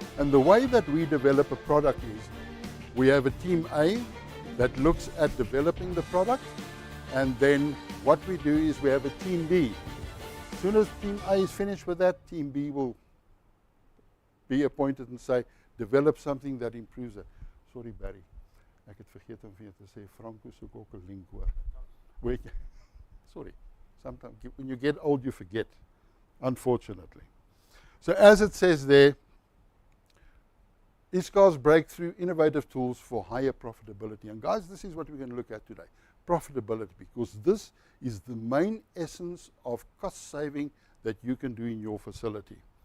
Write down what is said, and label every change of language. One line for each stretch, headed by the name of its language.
English: And the way that we develop a product is we have a team A that looks at developing the product, and then what we do is we have a team B. As soon as team A is finished with that, team B will be appointed and say, develop something that improves it.
Afrikaans: Sorry Barry, ek het vergeet om vir jou te sê, Franco soek ook 'n link hoor. Weet jy?
English: Sorry, sometimes when you get old you forget, unfortunately. So as it says there, ISCAR's breakthrough innovative tools for higher profitability. And guys, this is what we're going to look at today. Profitability, because this is the main essence of cost saving that you can do in your facility.